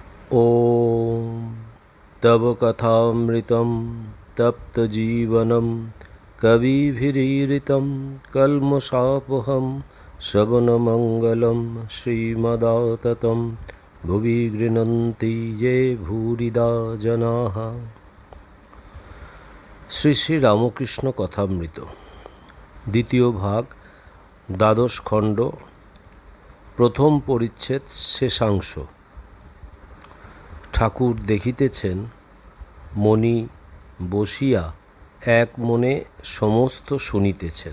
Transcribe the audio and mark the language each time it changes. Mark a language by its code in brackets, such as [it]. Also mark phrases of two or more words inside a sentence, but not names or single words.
[sa] ॐ तव कथामृतं तप्तजीवनं कविभिरीरितं कल्मषापहं श्रवणमङ्गलं श्रीमदाततं भुवि गृह्णन्ति ये भूरिदा जनाः। [bn] শ্রী শ্রী রামকৃষ্ণ কথামৃত দ্বিতীয় ভাগ, দ্বাদশ খণ্ড, প্রথম পরিচ্ছেদ, শেষাংশ। ঠাকুর দেখিতেছেন মণি বসিয়া এক মনে সমস্ত শুনিতেছেন।